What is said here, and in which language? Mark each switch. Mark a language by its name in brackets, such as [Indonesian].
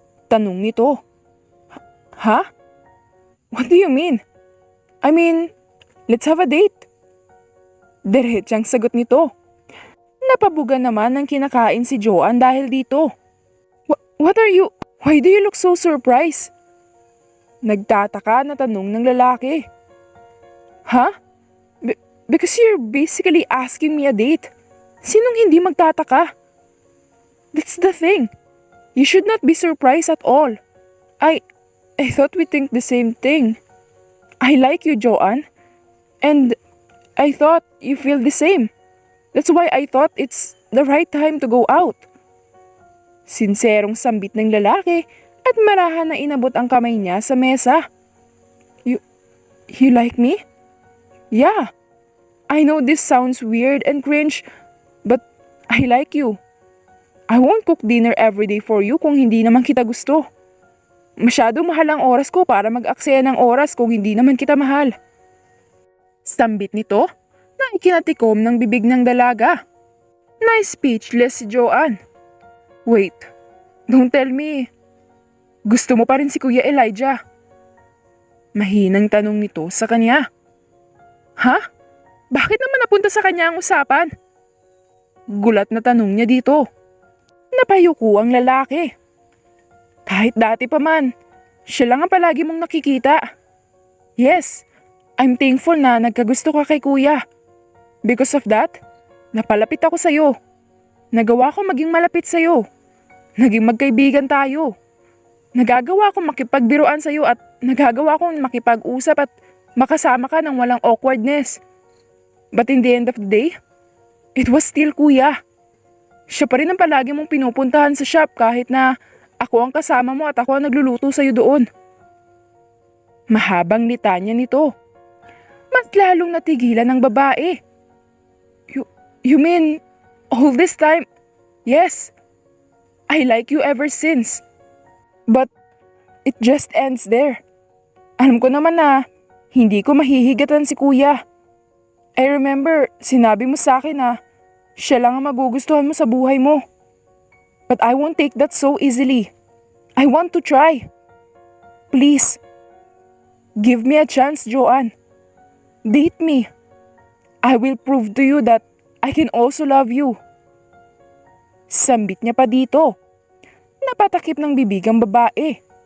[Filipino] Tanong nito. [English] Ha? What do you mean? I mean, let's have a date. [Filipino] Diretsang sagot nito. Napabuga naman ng kinakain si Joanne dahil dito. [English] What are you? Why do you look so surprised? [Filipino] Nagtataka na tanong ng lalaki. Ha? [English] Because you're basically asking me a date. [Filipino] Sinong hindi magtataka? [English] That's the thing. You should not be surprised at all. I thought we think the same thing. I like you, Joanne. And I thought you feel the same. That's why I thought it's the right time to go out. [Filipino] Sinserong sambit ng lalaki at marahan na inabot ang kamay niya sa mesa. [English] You like me? Yeah. I know this sounds weird and cringe, but I like you. I won't cook dinner every day for you [Filipino] kung hindi naman kita gusto. Masyado mahal ang oras ko para mag-aksaya ng oras kung hindi naman kita mahal. Sambit nito na ikinatikom ng bibig ng dalaga. Na-speechless si Joanne. [English] Wait, don't tell me. [Filipino] Gusto mo pa rin si Kuya Elijah? Mahinang tanong nito sa kanya. Ha? Bakit naman napunta sa kanya ang usapan? Gulat na tanong niya dito. Napayuko ang lalaki. Kahit dati pa man, siya lang ang palagi mong nakikita. [English] Yes, I'm thankful [Filipino] na nagkagusto ka kay Kuya. [English] Because of that, [Filipino] napalapit ako sa'yo. Nagawa ko maging malapit sa'yo. Naging magkaibigan tayo. Nagagawa kong makipagbiruan sa'yo at nagagawa kong makipag-usap at makasama ka ng walang awkwardness. [English] But in the end of the day, it was still Kuya. [Filipino] Siya pa rin ang palagi mong pinupuntahan sa shop kahit na ako ang kasama mo at ako ang nagluluto sa'yo doon. Mahabang litanya nito. Mas lalong natigilan ng babae. [English] You mean, all this time? Yes. I like you ever since. But, it just ends there. [Filipino] Alam ko naman na, hindi ko mahihigatan si Kuya. [English] I remember, [Filipino] sinabi mo sa akin na, siya lang ang magugustuhan mo sa buhay mo. [English] But I won't take that so easily. I want to try. Please. Give me a chance, Joanne. Date me. I will prove to you that I can also love you. [Filipino] Sambit niya pa dito. Napatakip ng bibig ang babae.